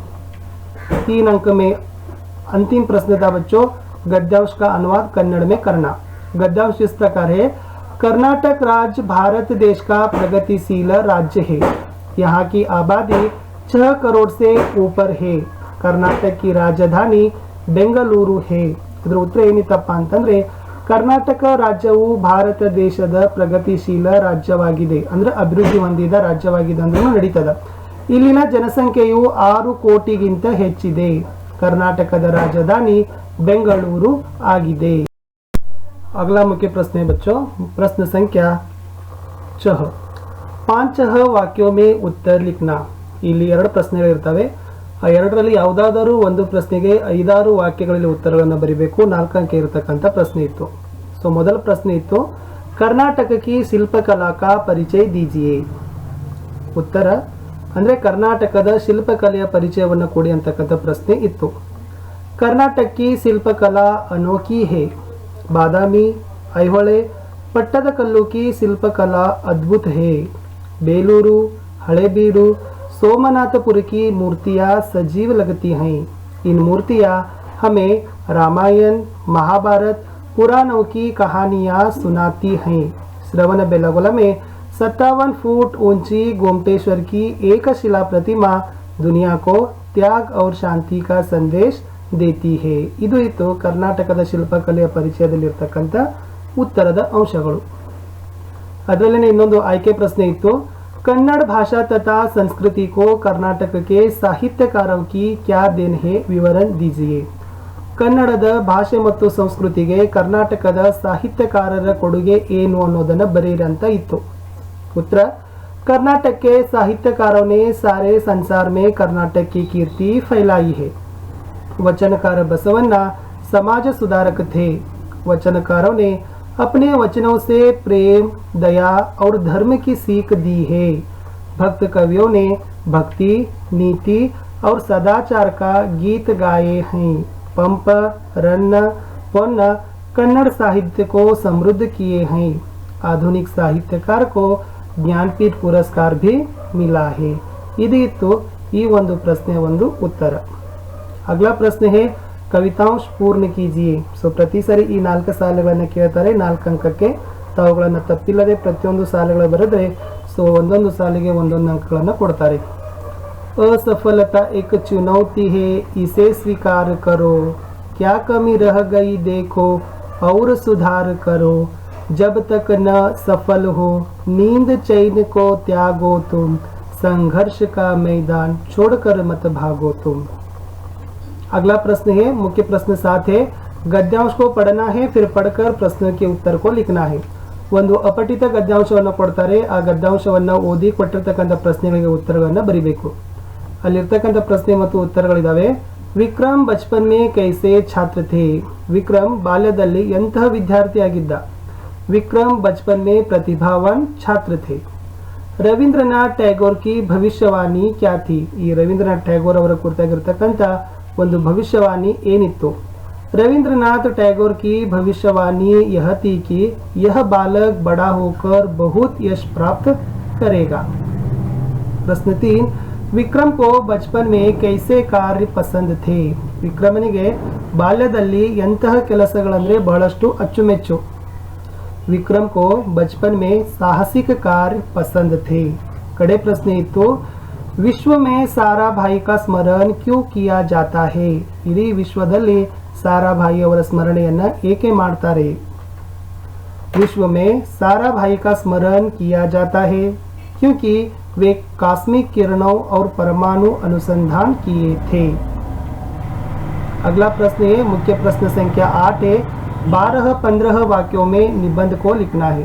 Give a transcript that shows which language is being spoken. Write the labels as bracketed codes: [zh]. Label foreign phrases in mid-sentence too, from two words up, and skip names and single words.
[hi] 3 अंक में अंतिम प्रश्न था बच्चों, गद्यांश का अनुवाद कन्नड़ में करना। गद्यांश इस प्रकार है, कर्नाटक राज्य भारत देश का प्रगतिशील राज्य है। यहाँ की आबादी 6 करोड़ से ऊपर है। कर्नाटक की राजधानी ಬೆಂಗಳೂರು है। [kn] ಇದರ ಉತ್ತರ ಏನಿತ್ತಪ್ಪ ಅಂತಂದ್ರೆ ಕರ್ನಾಟಕ ರಾಜ್ಯವು ಭಾರತ ದೇಶದ ಪ್ರಗತಿಶೀಲ ರಾಜ್ಯವಾಗಿದೆ, ಅಂದ್ರೆ ಅಭಿವೃದ್ಧಿ ಹೊಂದಿದ ರಾಜ್ಯವಾಗಿದೆ ಅಂದ್ರೂ ನಡೀತದ। ಇಲ್ಲಿನ ಜನಸಂಖ್ಯೆಯು 6 ಕೋಟಿಗಿಂತ ಹೆಚ್ಚಿದೆ। ಕರ್ನಾಟಕದ ರಾಜಧಾನಿ ಬೆಂಗಳೂರು ಆಗಿದೆ। [hi] अगला मुख्य प्रश्न है बच्चों, प्रश्न संख्या 6 5 वाक्यों में उत्तर लिखना। [kn] ಇಲ್ಲಿ 2 ಪ್ರಶ್ನೆಗಳಿರ್ತವೆ, ಆ ಎರಡರಲ್ಲಿ ಯಾವುದಾದರೂ ಒಂದು ಪ್ರಶ್ನೆಗೆ 5-6 ವಾಕ್ಯಗಳಲ್ಲಿ ಉತ್ತರಗಳನ್ನು ಬರೀಬೇಕು। 4 ಅಂಕ ಇರತಕ್ಕಂಥ ಪ್ರಶ್ನೆ ಇತ್ತು। ಸೊ ಮೊದಲ ಪ್ರಶ್ನೆ ಇತ್ತು, [hi] कर्नाटक की शिल्पकला का परिचय दीजिए। [kn] ಉತ್ತರ ಅಂದರೆ ಕರ್ನಾಟಕದ ಶಿಲ್ಪಕಲೆಯ ಪರಿಚಯವನ್ನು ಕೊಡಿ ಅಂತಕ್ಕಂಥ ಪ್ರಶ್ನೆ ಇತ್ತು। [hi] कर्नाटक की शिल्पकला अनोखी है। बादामी, ऐहोळे, पट्टदकल्लु की शिल्पकला अद्भुत है। बेलूरू, हळेबीडु, सोमनाथपुर की मूर्तियाँ सजीव लगती हैं। इन मूर्तियाँ हमें रामायण, महाभारत, पुराणों की कहानियाँ सुनाती हैं। श्रवणबेलगोला में 57 फुट ऊंची गोमटेश्वर की एक शिला प्रतिमा दुनिया को त्याग और शांति का संदेश देती है। [kn] ಇದು ಇತ್ತು ಕರ್ನಾಟಕದ ಶಿಲ್ಪಕಲೆಯ ಪರಿಚಯದಲ್ಲಿರ್ತಕ್ಕಂಥ ಉತ್ತರದ ಅಂಶಗಳು। ಅದರಲ್ಲೇ ಇನ್ನೊಂದು ಆಯ್ಕೆ ಪ್ರಶ್ನೆ ಇತ್ತು, [hi] कन्नड़ भाषा तथा संस्कृति को कर्नाटक के साहित्यकारों की क्या देन है, विवरण दीजिए। [kn] ಕನ್ನಡದ ಭಾಷೆ ಮತ್ತು ಸಂಸ್ಕೃತಿಗೆ ಕರ್ನಾಟಕದ ಸಾಹಿತ್ಯಕಾರರ ಕೊಡುಗೆ ಏನು ಅನ್ನೋದನ್ನು ಬರೆಯಿರಿ ಅಂತ ಇತ್ತು। [hi] उत्तर कर्नाटक के साहित्यकारों ने सारे संसार में कर्नाटक की कीर्ति फैलाई है। वचनकार बसवण्ण समाज सुधारक थे। वचनकारों ने अपने वचनों से प्रेम, दया और धर्म की सीख दी है। भक्त कवियों ने भक्ति, नीति और सदाचार का गीत गाए हैं। पंप, रन्न, पोन्न कन्नड़ साहित्य को समृद्ध किए हैं। आधुनिक साहित्यकार को ज्ञानपीठ पुरस्कार भी मिला है। [kn] इदिತ್ತು ಈ ಒಂದು ಪ್ರಶ್ನೆಯ ಒಂದು ಉತ್ತರ। [hi] अगला प्रश्न है, कवितांश पूर्ण कीजिए। [kn] ಸೊ ಪ್ರತಿ ಸರಿ ಈ 4 ಸಾಲುಗಳನ್ನು ಕೇಳ್ತಾರೆ, 4 ಅಂಕಕ್ಕೆ ತಾವುಗಳನ್ನು ತಪ್ಪಿಲ್ಲದೆ ಪ್ರತಿಯೊಂದು ಸಾಲುಗಳು ಬರೆದ್ರೆ ಸೊ ಒಂದೊಂದು ಸಾಲಿಗೆ ಒಂದೊಂದು ಅಂಕಗಳನ್ನು ಕೊಡ್ತಾರೆ। [hi] असफलता एक चुनौती है, इसे स्वीकार करो। क्या कमी रह गई देखो और सुधार करो। जब तक न सफल हो नींद चैन को त्यागो तुम। संघर्ष का मैदान छोड़कर मत भागो तुम। अगला प्रश्न है, मुख्य प्रश्न 7 है, गद्यांश को पढ़ना है, फिर पढ़कर प्रश्न के उत्तर को लिखना है। [kn] ಒಂದು ಅಪಠಿತ ಗದ್ಯಾಂಶವನ್ನು ಕೊಡ್ತಾರೆ, ಆ ಗದ್ಯಾಂಶವನ್ನು ಓದಿ ಕೊಟ್ಟಿರ್ತಕ್ಕಂಥ ಪ್ರಶ್ನೆಗಳಿಗೆ ಉತ್ತರಗಳನ್ನು ಬರೀಬೇಕು। ಅಲ್ಲಿರ್ತಕ್ಕಂಥ ಪ್ರಶ್ನೆ ಮತ್ತು ಉತ್ತರಗಳಿದಾವೆ। [hi] विक्रम बचपन में कैसे छात्र थे. [kn] ವಿಕ್ರಮ್ ಬಾಲ್ಯದಲ್ಲಿ ಎಂತಹ ವಿದ್ಯಾರ್ಥಿಯಾಗಿದ್ದ? [hi] विक्रम बचपन में प्रतिभावान छात्र थे. रवींद्रनाथ टैगोर की भविष्यवाणी क्या थी. [kn] ಈ ರವೀಂದ್ರನಾಥ್ ಟ್ಯಾಗೋರ್ ಅವರ ಕುರಿತಾಗಿರ್ತಕ್ಕಂಥ ಒಂದು ಭವಿಷ್ಯವಾಣಿ ಏನಿತ್ತು? [hi] रविंद्रनाथ टैगोर की भविष्यवाणी यह थी कि यह बालक बड़ा होकर बहुत यश प्राप्त करेगा. प्रश्न 3, विक्रम को बचपन में कैसे कार्य पसंद थे? [kn] ವಿಕ್ರಮನಿಗೆ ಬಾಲ್ಯದಲ್ಲಿ ಎಂತಹ ಕೆಲಸಗಳಂದ್ರೆ ಬಹಳಷ್ಟು ಅಚ್ಚುಮೆಚ್ಚು. [hi] विक्रम को बचपन में साहसिक कार्य पसंद थे. [kn] ಕಡೇ ಪ್ರಶ್ನೆ ಇತ್ತು, [hi] विश्व में सारा भाई का स्मरण क्यों किया जाता है? [kn] इडೀ ವಿಶ್ವದಲ್ಲಿ साराभाई ಅವರ ಸ್ಮರಣೆಯನ್ನ ಏಕೆ ಮಾಡ್ತಾರೆ? [hi] विश्व में सारा भाई का स्मरण किया जाता है क्योंकि वे कॉस्मिक किरणों और परमाणु अनुसंधान किए थे. अगला प्रश्न है मुख्य प्रश्न संख्या 8 है 12-15 वाक्यों में निबंध को लिखना है.